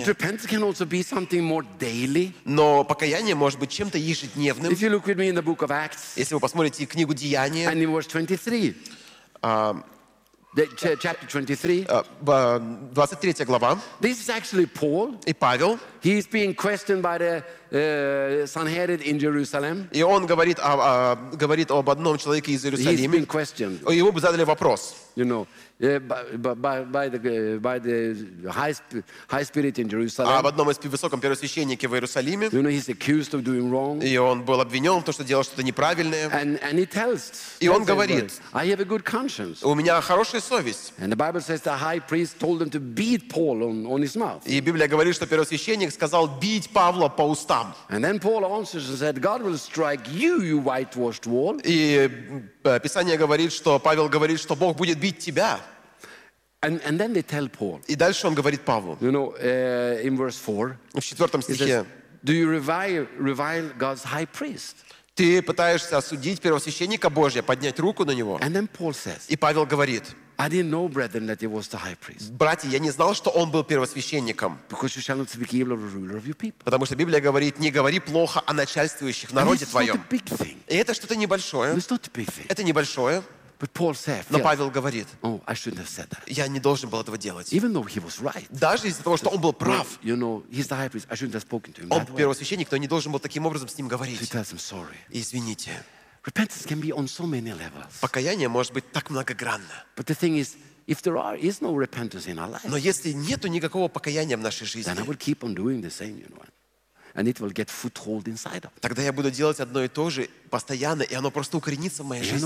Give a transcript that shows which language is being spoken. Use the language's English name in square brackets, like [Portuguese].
[English] But repentance can also be something more daily. [Russian] Но покаяние может быть чем-то ежедневным. [English] If you look with me in the book of Acts. [Russian] Если вы посмотрите книгу Деяния. [English] And in verse 23. Chapter 23. This is actually Paul. [Russian] И Павел. [English] He is being questioned by the Sanhedrin in Jerusalem. [Russian] И он говорит о говорит об одном человеке из Иерусалима. [English] He's being questioned. [Russian] Его бы задали вопрос. [English] You know, by the high spirit in Jerusalem. [Russian] Об одном из высоком первосвященнике в Иерусалиме. [English] You know, he's accused of doing wrong. [Russian] И он был обвинен в том, что делал что-то неправильное. [English] And he tells. [Russian] И он говорит. [English] I have a good conscience. [Russian] У меня хорошая совесть. [English] And the Bible says the high priest told them to beat Paul on his mouth. [Russian] И Библия говорит, что первосвященник сказал бить Павла по устам. [English] And then Paul answers and said, "God will strike you, you whitewashed wall." [Russian] И Писание говорит, что Павел говорит, что Бог будет бить тебя. [English] And then they tell Paul. [Russian] И дальше он говорит Павлу. [English] You know, in verse 4. [Russian] В четвертом стихе. [English] Says, "Do you revile God's high priest?" [Russian] Ты пытаешься осудить первосвященника Божия, поднять руку на него. [English] And then Paul says. [Russian] И Павел говорит. [English] I didn't know, brethren, that he was the high priest. [Russian] Братья, я не знал, что он был первосвященником. [English] Because you shall not speak evil of the ruler of your people. [Russian] Потому что Библия говорит: не говори плохо о начальствующих в народе твоем. [English] It's not a big thing. [Russian] И это что-то небольшое. [English] It's not a big thing. [Russian] Это небольшое. [English] But Paul said. [Russian] Но Павел говорит: [English] Oh, I shouldn't have said that. [Russian] Я не должен был этого делать. [English] Even though he was right. [Russian] Даже из-за того, что он был прав. [English] You know, he's the high priest. I shouldn't have spoken to him. [Russian] Он первосвященник, но не должен был таким образом с ним говорить. [English] He tells him sorry. [Russian] Извините. [English] Repentance can be on so many levels. [Russian] Покаяние может быть так многогранно. [English] But the thing is, if there is no repentance in our life, [Russian] но если нету никакого покаяния в нашей жизни, [English] then I will keep on doing the same, you know, and it will get foothold inside of. [Russian] Тогда я буду делать одно и то же постоянно, и оно просто укоренится в моей жизни.